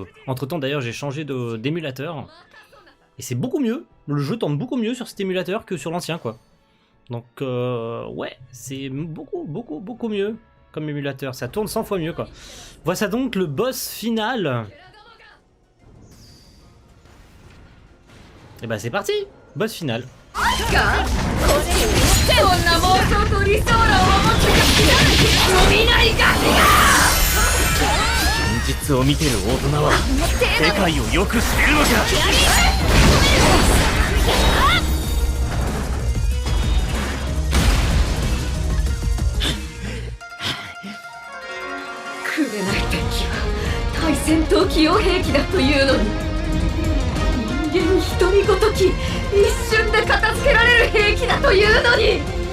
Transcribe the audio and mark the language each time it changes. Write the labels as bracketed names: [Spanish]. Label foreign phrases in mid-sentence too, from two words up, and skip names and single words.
[French] Entre-temps d'ailleurs, j'ai changé d'émulateur. Et c'est beaucoup mieux, le jeu tourne beaucoup mieux sur cet émulateur que sur l'ancien, quoi. Donc, ouais, c'est beaucoup mieux comme émulateur. Ça tourne 100 fois mieux, quoi. Voici donc le boss final. Et bah c'est parti, boss final. [Japanese] 現実を見てる大人は世界をよく知ってるのか。くれない敵は対戦闘機用兵器だというのに、人間一人ごとき一瞬で片付けられる兵器だというのに。